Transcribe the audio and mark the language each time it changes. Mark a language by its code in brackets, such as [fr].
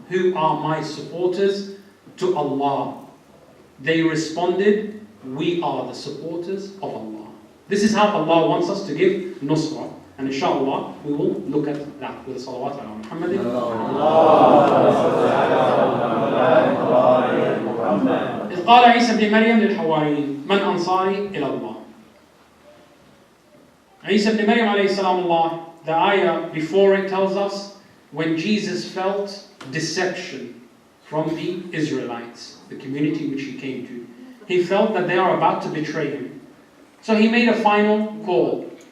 [en] Who are my supporters to Allah? They responded, we are the supporters of Allah. This is how Allah wants us to give nusra. And inshallah, we will look at that with the salawat ala Muhammadin. [ar] إذ قال عيسى بن مريم للحواريين من أنصاري إلى الله [en] Isa ibn Maryam alayhi salam, the ayah before it tells us when Jesus felt deception from the Israelites, the community which he came to. He felt that they are about to betray him. So he made a final call.